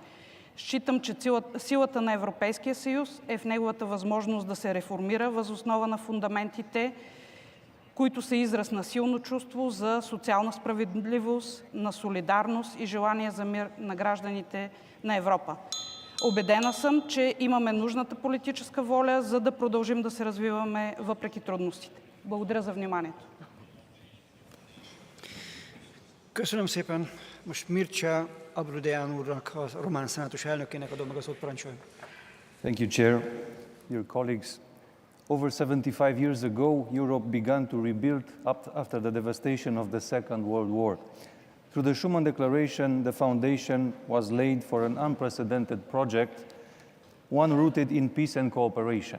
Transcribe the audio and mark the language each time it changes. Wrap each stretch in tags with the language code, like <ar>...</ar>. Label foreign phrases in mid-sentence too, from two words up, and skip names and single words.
<bg>Считам, че силата на Европейския съюз е в неговата възможност да се реформира въз основа на фундаментите, които са израз на силно чувство за социална справедливост, на солидарност и желание за мир на гражданите на Европа. Убедена съм, че имаме нужната политическа воля, за да продължим да се развиваме въпреки трудностите. Благодаря за вниманието.</bg> <hu>Köszönöm szépen. Most Mircea Abrudean úrnak, a román szenátus elnökének adom meg a szót, parancsoljon.</hu> <en>Thank you, Chair. Dear colleagues, Over 75 years ago, Europe began to rebuild after the devastation of the Second World War. Through the Schuman Declaration, the foundation was laid for an unprecedented project, one rooted in peace and cooperation.</en>